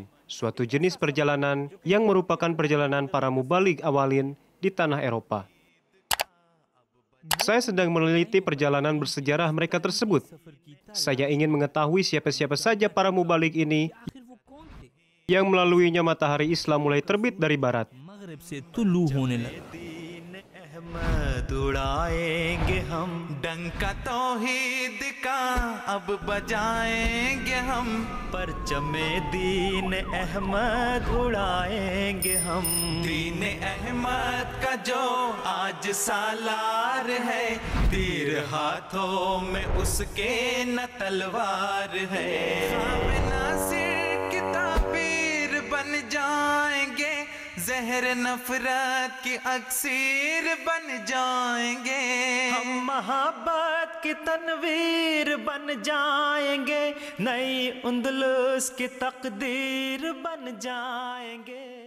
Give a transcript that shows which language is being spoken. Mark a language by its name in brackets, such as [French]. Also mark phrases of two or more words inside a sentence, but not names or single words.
[Indonesian] Suatu jenis perjalanan yang merupakan perjalanan para mubalik awalin di tanah Eropa. Saya sedang meneliti perjalanan bersejarah mereka tersebut. Saya ingin mengetahui siapa-siapa saja para mubalik ini yang melaluinya matahari Islam mulai terbit dari barat. [Urdu] اڑائیں گے ہم ڈنکا توحید کا اب بجائیں گے ہم پرچمِ دینِ احمد اڑائیں گے ہم دینِ احمد کا جو آج سالار ہے تیر ہاتھوں میں اس کے نہ تلوار ہے ناصر کی تعبیر بن جائیں گے زہرِ نفرت کی اکسیر بن جائیں گے ہم محبت کی تنویر بن جائیں گے نئی اندلس کی تقدیر بن جائیں گے.